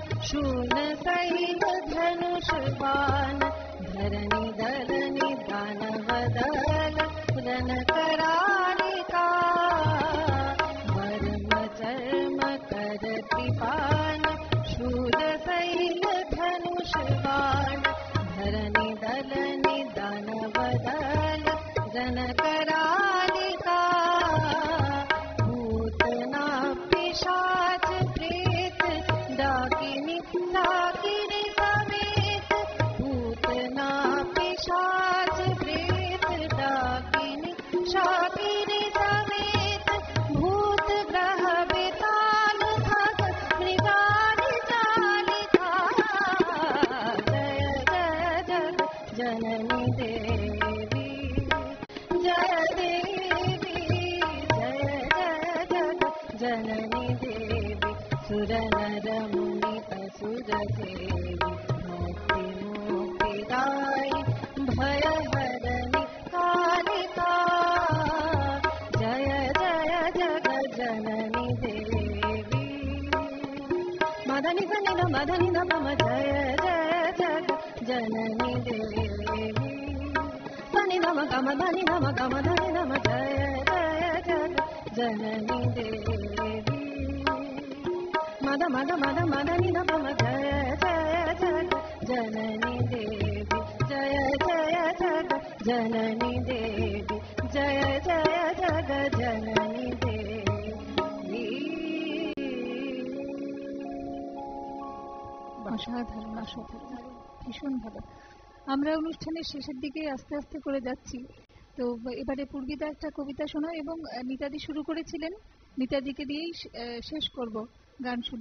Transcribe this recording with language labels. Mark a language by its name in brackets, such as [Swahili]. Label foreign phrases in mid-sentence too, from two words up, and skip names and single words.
[Hindi] शूल शैल धनुष बाण धरणी दलनी दानव दल रन करालिका वर्म चर्म कर कृपान शूल शैल धनुष बाण धरणी दलनी दानव दल रन करालिका भूतना पिशाच प्रेत डाकिनी डाकिनी समेत भूतना पिशाच प्रेत डाकिनी शाकिनी समेत भूत ग्रह बेताल खग मृगानि चालिका जय जय जग जननी देवी जय देवी जय जय जग जननी देवी सुर नर मुनि असुर देवी मुक्ति मुक्तिदायि भय हरनि कालिका जय जय जग जननी देवी मदनि सनि न मदनि न मम जय जय जग जननी देवी सनि नम गम धनि नम गम धनि नम जय जय जग जननी देवी मद मद मद मदनि न मम जय जय जग जननी देवी जय जय जग जननी देवी जय जय जग जननी देवी। [Bangla] অসাধারণ অসাধারণ, ভীষণ ভালো। আমরা অনুষ্ঠানের শেষের দিকে আস্তে আস্তে করে যাচ্ছি, তো এবারে পূর্বিতা একটা কবিতা শোনাও এবং মিতাদি শুরু করেছিলেন, মিতাদিকে দিয়েই শেষ করব গান শুনে।